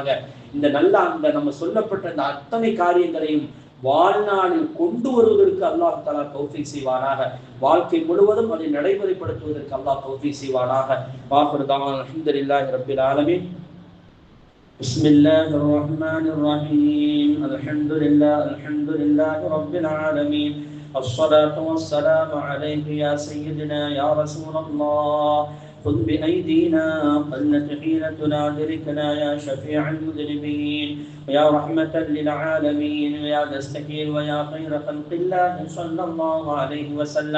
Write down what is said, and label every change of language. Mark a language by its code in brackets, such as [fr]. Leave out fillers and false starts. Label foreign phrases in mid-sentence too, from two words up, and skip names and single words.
[ta] இந்த நல்ல அந்த நம்ம சொல்லப்பட்ட இந்த அத்தனை காரியங்களையும் வாழ்நாளில் கொண்டு வருவதற்கு [ar] الله تعالى [ta] தௌஃபீக் செய்வானாக. வாழ்க்கை முழுவதும் அதை நடைமுறைப்படுத்துவதற்கு அல்லாஹ் தௌஃபீக் செய்வானாக. [ar] وآخر دعوانا الحمد لله رب العالمين. بسم الله الرحمن الرحيم. الحمد لله رب العالمين. الصلاة والسلام عليك يا سيدنا يا رسول الله. خذ بأيدينا قلت حيلتنا دركنا يا شفيع المذنبين ويا رحمة للعالمين ويا دستكين ويا خير خلق الله صلى الله عليه وسلم.